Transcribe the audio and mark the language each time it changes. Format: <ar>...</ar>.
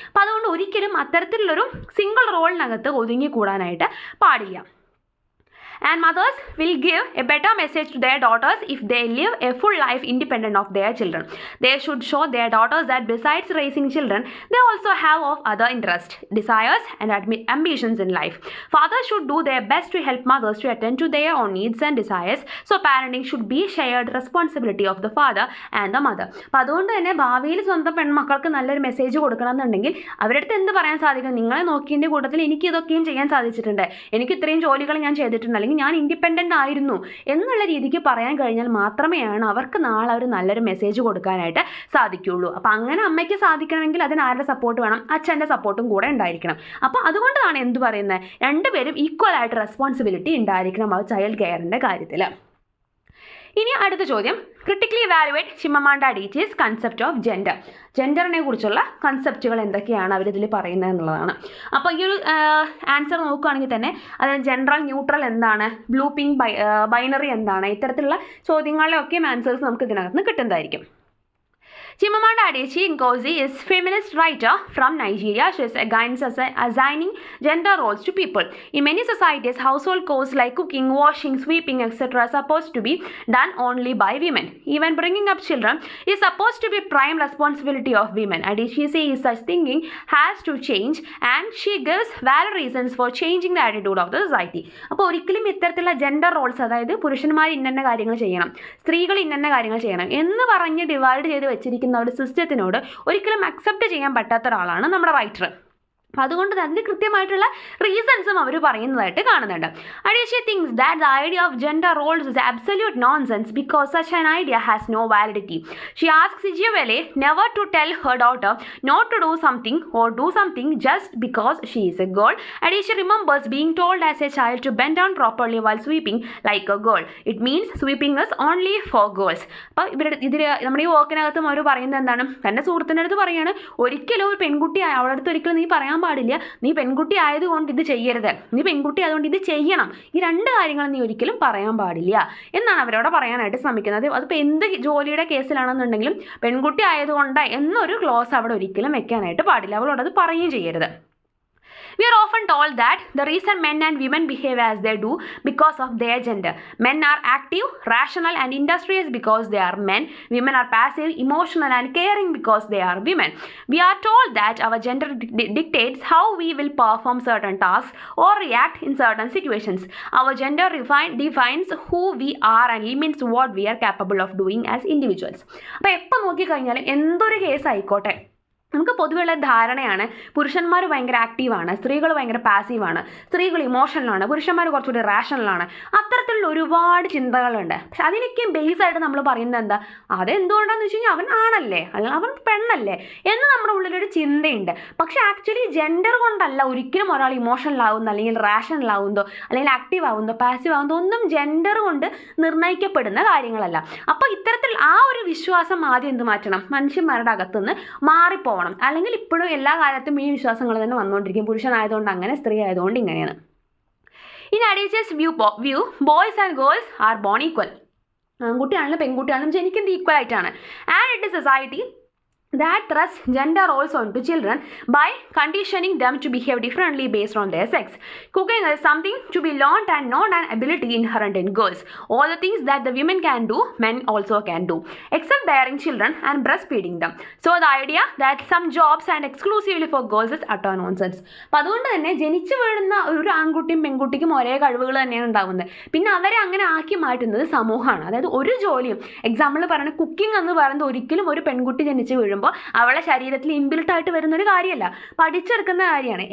<ml>അപ്പോൾ അതുകൊണ്ട് ഒരിക്കലും അത്തരത്തിലുള്ളൊരു സിംഗിൾ റോളിനകത്ത് ഒതുങ്ങിക്കൂടാനായിട്ട് പാടില്ല.</ml> <en>And mothers will give a better message to their daughters if they live a full life independent of their children. They should show their daughters that besides raising children, they also have of other interests, desires and ambitions in life. Fathers should do their best to help mothers to attend to their own needs and desires. So parenting should be shared responsibility of the father and the mother.</en> <ml>അപ്പോൾ അതുകൊണ്ട് തന്നെ ഭാവിയിൽ സ്വന്തം പെൺമക്കൾക്ക് നല്ലൊരു message കൊടുക്കണം എന്നുണ്ടെങ്കിൽ അവരുടെ അടുത്ത് എന്ത് പറയാൻ സാധിക്കും? നിങ്ങളെ നോക്കിയതിൻ്റെ കൂട്ടത്തിൽ എനിക്ക് ഇതൊക്കെയും ചെയ്യാൻ സാധിച്ചിട്ടുണ്ട്, എനിക്ക് ഇത്രയും ജോലികൾ ഞാൻ ചെയ്തിട്ടുണ്ട്, അല്ലെങ്കിൽ ഞാൻ ഇൻഡിപെൻഡൻ്റ് ആയിരുന്നു എന്നുള്ള രീതിക്ക് പറയാൻ കഴിഞ്ഞാൽ മാത്രമേയാണ് അവർക്ക് നാളെ ഒരു നല്ലൊരു മെസ്സേജ് കൊടുക്കാനായിട്ട് സാധിക്കുകയുള്ളൂ. അപ്പോൾ അങ്ങനെ അമ്മയ്ക്ക് സാധിക്കണമെങ്കിൽ അതിന് ആരുടെ സപ്പോർട്ട് വേണം? അച്ഛൻ്റെ സപ്പോർട്ടും കൂടെ ഉണ്ടായിരിക്കണം. അപ്പോൾ അതുകൊണ്ടാണ് എന്ത് പറയുന്നത്, രണ്ടുപേരും ഈക്വൽ ആയിട്ട് റെസ്പോൺസിബിലിറ്റി ഉണ്ടായിരിക്കണം ആ ചൈൽഡ് കെയറിൻ്റെ കാര്യത്തിൽ. ഇനി അടുത്ത ചോദ്യം,</ml> <en>Critically evaluate Chimamanda Adichie's concept of gender.</en> <ml>ജെൻഡറിനെ കുറിച്ചുള്ള കൺസെപ്റ്റുകൾ എന്തൊക്കെയാണ് അവരിതിൽ പറയുന്നത് എന്നുള്ളതാണ്. അപ്പോൾ ഈ ഒരു ആൻസർ നോക്കുകയാണെങ്കിൽ തന്നെ അതായത് ജനറൽ, ന്യൂട്രൽ എന്താണ്, ബ്ലൂ പിങ്ക്, ബൈനറി എന്താണ്, ഇത്തരത്തിലുള്ള ചോദ്യങ്ങളിലൊക്കെ ആൻസേഴ്സ് നമുക്ക് ഇതിനകത്ത് നിന്ന് കിട്ടുന്നതായിരിക്കും.</ml> <en>Chimamanda Adichie Ngozi is a feminist writer from Nigeria. She is against assigning gender roles to people. In many societies, household chores like cooking, washing, sweeping, etc. are supposed to be done only by women. Even bringing up children is supposed to be prime responsibility of women. Adichie says such thinking has to change and she gives valid reasons for changing the attitude of the society.</en> <ml>അപ്പോൾ ഒരിക്കലും ഇത്തരത്തിലുള്ള gender roles, അതായത് പുരുഷന്മാർ ഇന്ന കാര്യങ്ങൾ ചെയ്യണം, സ്ത്രീകൾ ഇന്ന കാര്യങ്ങൾ ചെയ്യണം എന്ന് പറഞ്ഞ് ഡിവൈഡ് ചെയ്ത് വെച്ചിരിക്കുന്ന ഒരു സിസ്റ്റത്തിനോട് ഒരിക്കലും അക്സെപ്റ്റ് ചെയ്യാൻ പറ്റാത്ത ഒരാളാണ് നമ്മുടെ റൈറ്റർ. അപ്പോൾ അതുകൊണ്ട് അതിന് കൃത്യമായിട്ടുള്ള റീസൺസും അവർ പറയുന്നതായിട്ട് കാണുന്നുണ്ട്.</ml> <en>Adichie thinks that the idea of gender roles is absolute nonsense because such an idea has no validity. She asks Ijeawele never to tell her daughter not to do something or do something just because she is a girl. Adichie remembers being told as a child to bend down properly while sweeping like a girl. It means sweeping is only for girls.</en> <ml>അപ്പോൾ ഇതിൽ നമ്മുടെ ഈ വർക്കിനകത്തും അവർ പറയുന്നത് എന്താണ്, തൻ്റെ സുഹൃത്തിൻ്റെ അടുത്ത് പറയുകയാണ്, ഒരിക്കലും ഒരു പെൺകുട്ടി അവളുടെ അടുത്ത് ഒരിക്കലും നീ പറയാൻ പാടില്ല, നീ പെൺകുട്ടി ആയതുകൊണ്ട് ഇത് ചെയ്യരുത്, നീ പെൺകുട്ടി ആയതുകൊണ്ട് ഇത് ചെയ്യണം, ഈ രണ്ട് കാര്യങ്ങളും നീ ഒരിക്കലും പറയാൻ പാടില്ല എന്നാണ് അവരോട് പറയാനായിട്ട് ശ്രമിക്കുന്നത്. അതിപ്പോൾ എന്ത് ജോലിയുടെ കേസിലാണെന്നുണ്ടെങ്കിലും പെൺകുട്ടി ആയതുകൊണ്ട് എന്നൊരു ക്ലോസ് അവിടെ ഒരിക്കലും വെക്കാനായിട്ട് പാടില്ല, അവളോട് അത് പറയുകയും ചെയ്യരുത്.</ml> <en>We are often told that the reason men and women behave as they do because of their gender. Men are active, rational and industrious because they are men. Women are passive, emotional and caring because they are women. We are told that our gender dictates how we will perform certain tasks or react in certain situations. Our gender defines who we are and limits what we are capable of doing as individuals.</en> <ml>അപ്പോൾ എപ്പോൾ നോക്കിക്കഴിഞ്ഞാലും എന്തൊരു case ആയിക്കോട്ടെ, നമുക്ക് പൊതുവെയുള്ള ധാരണയാണ് പുരുഷന്മാർ ഭയങ്കര ആക്റ്റീവാണ്, സ്ത്രീകൾ ഭയങ്കര പാസീവാണ്, സ്ത്രീകൾ ഇമോഷണലാണ്, പുരുഷന്മാർ കുറച്ചുകൂടി റാഷണലാണ്, അത്തരത്തിലുള്ള ഒരുപാട് ചിന്തകളുണ്ട്. പക്ഷെ അതിനൊക്കെ ബേസായിട്ട് നമ്മൾ പറയുന്നത് എന്താ, അതെന്തുകൊണ്ടാണെന്ന് വെച്ച് കഴിഞ്ഞാൽ അവൻ ആണല്ലേ, അല്ലെങ്കിൽ അവൻ പെണ്ണല്ലേ എന്ന് നമ്മുടെ ഉള്ളിലൊരു ചിന്തയുണ്ട്. പക്ഷെ ആക്ച്വലി ജെൻഡർ കൊണ്ടല്ല ഒരിക്കലും ഒരാൾ ഇമോഷണലാവുന്നോ അല്ലെങ്കിൽ റാഷണലാവുന്നതോ അല്ലെങ്കിൽ ആക്റ്റീവ് ആവുന്നതോ പാസീവ് ആവുന്നതോ ഒന്നും ജെൻഡർ കൊണ്ട് നിർണ്ണയിക്കപ്പെടുന്ന കാര്യങ്ങളല്ല. അപ്പോൾ ഇത്തരത്തിൽ ആ ഒരു വിശ്വാസം ആദ്യം എന്ത് മാറ്റണം, മനുഷ്യന്മാരുടെ അകത്തുനിന്ന് മാറിപ്പോകണം. അല്ലെങ്കിൽ ഇപ്പോഴും എല്ലാ കാലത്തും ഈ വിശ്വാസങ്ങൾ തന്നെ വന്നുകൊണ്ടിരിക്കും, പുരുഷനായതുകൊണ്ട് അങ്ങനെ, സ്ത്രീ ആയതുകൊണ്ട് ഇങ്ങനെയാണ്.</ml> <en>In Adichie's view, boys and girls are born equal.</en> <ml>ആൺകുട്ടിയാണെങ്കിലും പെൺകുട്ടിയാണെങ്കിലും ജനിക്കുന്നത് ഈക്വൽ ആയിട്ടാണ്.</ml> <en>And it is society that thrusts gender roles onto children by conditioning them to behave differently based on their sex. Cooking is something to be learned and not an ability inherent in girls. All the things that the women can do, men also can do, except bearing children and breastfeeding them. So the idea that some jobs and exclusively for girls is utter nonsense.</en> <ml>അപ്പോൾ അതുകൊണ്ട് തന്നെ ജനിച്ചു വീഴുന്ന ഒരു ആൺകുട്ടിയും പെൺകുട്ടിക്കും ഒരേ കഴിവുകൾ തന്നെയാണ് ഉണ്ടാകുന്നത്. പിന്നെ അവരെ അങ്ങനെ ആക്കി മാറ്റുന്നത് സമൂഹമാണ്. അതായത് ഒരു ജോലിയും, എക്സാമ്പിൾ പറയുന്നത് കുക്കിംഗ് എന്ന് പറയുന്നത് ഒരിക്കലും ഒരു പെൺകുട്ടി ജനിച്ചു വീഴും അവളെ ശരീരത്തിൽ ഇൻബിൽട്ട് ആയിട്ട് വരുന്ന ഒരു കാര്യമല്ല, പഠിച്ചെടുക്കുന്ന കാര്യമാണ്.</ml>